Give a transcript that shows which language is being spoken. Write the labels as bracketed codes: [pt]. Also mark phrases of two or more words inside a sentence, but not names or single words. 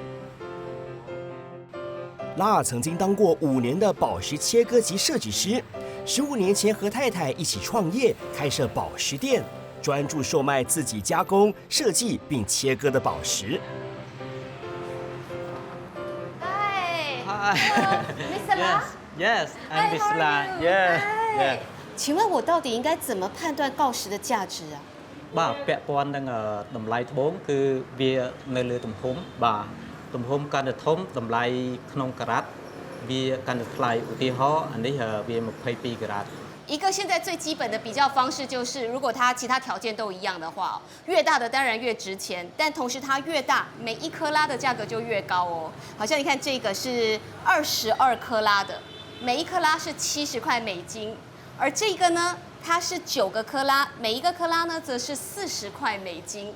[zh] 辣曾经当过5年的宝石切割及设计师，15年前和太太一起创业，开设宝石店，专注售卖自己加工、设计并切割的宝石。嗨 [en] Hi. ，Mr. La， Yes, I'm Hi, Miss how are La. you? Yeah, Hi. yeah. [zh] 请问我到底应该怎么判断锆石的价值啊？ [km] បាទពាក់ព័ន្ធនឹងតម្លៃត្បូងគឺវានៅលើទំហំបាទទំហំកាន់តែធំតម្លៃក្នុងការ៉ាត់វាកាន់តែថ្លៃឧទាហរណ៍អានេះវា22ការ៉ាត់ [zh] 一个现在最基本的比较方式就是，如果它其他条件都一样的话，越大的当然越值钱，但同时它越大，每1克拉的价格就越高哦。好像你看这个是22克拉的，每1克拉是70块美金，而这个呢，它是9个克拉，每1个克拉呢则是40块美金。